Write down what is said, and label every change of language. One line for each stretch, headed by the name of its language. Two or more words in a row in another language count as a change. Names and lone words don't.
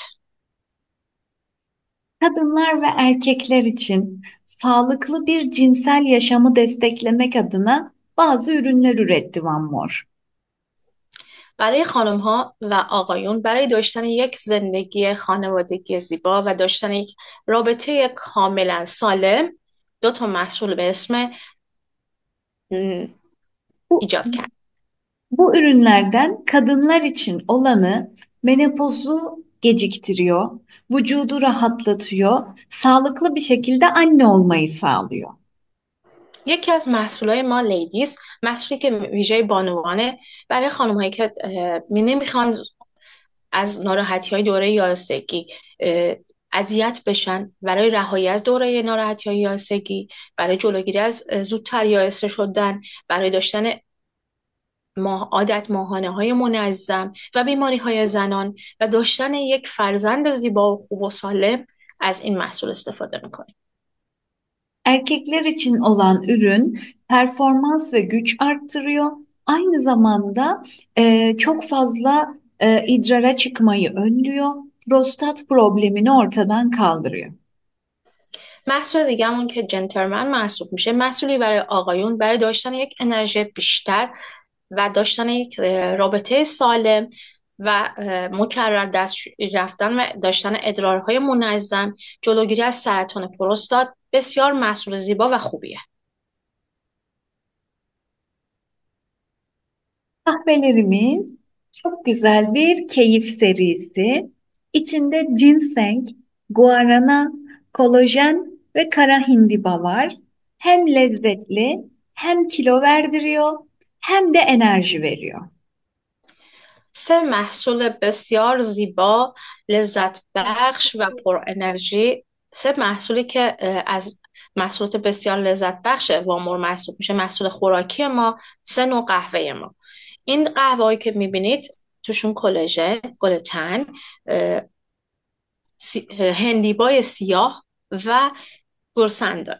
Turkish: Kadınlar ve erkekler için sağlıklı bir cinsel yaşamı desteklemek adına bazı ürünler üretti Van Mor.
Persian: برای خانم ها و آقایون برای داشتن یک زندگی خانوادگی زیبا و داشتن یک رابطه کاملا سالم دو تا محصول به اسم
Turkish: Bu,
Persian: ایجاد کرد.
Turkish: bu ürünlerden kadınlar için olanı menopozu geciktiriyor, vücudu rahatlatıyor, sağlıklı bir şekilde anne olmayı sağlıyor.
Persian: یکی از محصولات ما لیدیز، محصولی که ویژه بانوانه برای خانم هایی که نمیخوان از ناراحتی های دوره یائسگی اذیت بشن، برای رهایی از دوره ناراحتی های یائسگی، برای جلوگیری از زودتر یائسه شدن، برای داشتن عادت ماهانه های منظم و بیماری های زنان و داشتن یک فرزند زیبا و خوب و سالم از این محصول استفاده میکنیم.
Turkish: Erkekler için olan ürün performans ve güç arttırıyor. Aynı zamanda çok fazla idrara çıkmayı önlüyor. Prostat problemini ortadan kaldırıyor.
Persian: محصول دیگه‌مون که جنتلمن محسوب میشه، محصولی برای آقایون برای داشتن یک انرژی بیشتر و داشتن یک رابطه سالم و مکرر دست رفتن و داشتن ادرارهای منظم، جلوگیری از سرطان پروستات، بسیار محصول زیبا و خوبیه.
Turkish: Kahvelerimiz çok güzel bir keyif serisi. İçinde ginseng, guarana, kolajen ve kara hindiba var. Hem lezzetli, hem kilo verdiriyor, hem de enerji veriyor.
Persian: سه محصول بسیار زیبا، لذت بخش و پر انرژی، سه محصولی که از محصولات بسیار لذت بخش وامور محسوب میشه. محصول خوراکی ما، سه نوع قهوه ما. این قهوه هایی که میبینید توشون کلاژن، گلوتن، هندیبای سیاه و گرسن داره.